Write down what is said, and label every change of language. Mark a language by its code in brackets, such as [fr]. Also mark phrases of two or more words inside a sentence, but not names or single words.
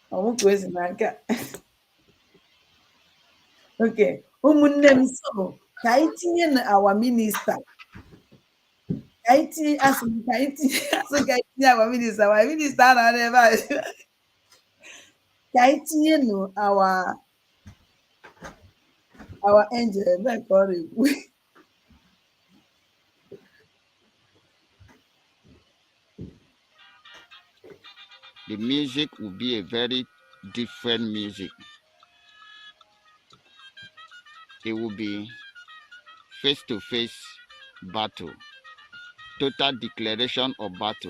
[ig] ọmụ ka o si na nke a. Okay, ụmụnne m, so ka anyị tinye na [en] our minista, [ig] ka anyị tinye asị m ka anyị tinye asị ka anyị tinye [en] our minista [ig] anọ ebe a, ka anyị tinye nụ [en] our angel [ig] ebe ka ọ na-ekwu. [en] The music will be a very different music. It will be face-to-face battle, total declaration of battle.